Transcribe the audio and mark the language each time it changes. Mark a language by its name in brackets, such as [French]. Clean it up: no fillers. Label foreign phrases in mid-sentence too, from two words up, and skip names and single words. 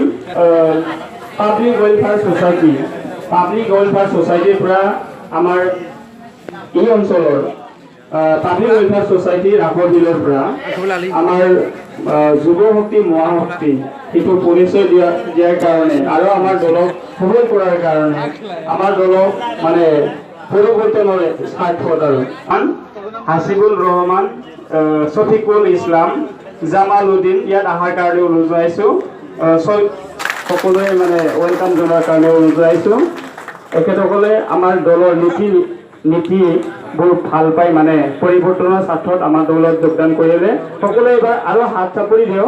[Assamese] পাব্লিক ওয়েলফেয়ার সোসাইটিৰ পৰা আমাৰ এই অঞ্চলৰ পাব্লিক ওয়েলফেয়ার সোসাইটি ৰাসবিলৰ পৰা আমাৰ যুৱ শক্তি মহাশক্তি সেইটো পৰিচয় দিয়াৰ কাৰণে আৰু আমাৰ দলক সবল কৰাৰ কাৰণে আমাৰ দলক মানে পৰিৱৰ্তনৰ স্বাৰ্থত আৰু হাসিবুল রহমান, শফিকুল ইসলাম, জামাল উদ্দিন ইয়াত অহাৰ কাৰণে অনুৰোধ জনাইছোঁ। সকলোৱে মানে ওয়েলকাম জনাৰ কাৰণে অনুৰোধ জনাইছোঁ। এখেতসকলে আমাৰ দলৰ নীতিবোৰ ভাল পাই মানে পৰিৱৰ্তনৰ স্বাৰ্থত আমাৰ দলত যোগদান কৰিলে। সকলোৱে এবাৰ আৰু হাত চাপৰি দিওঁ।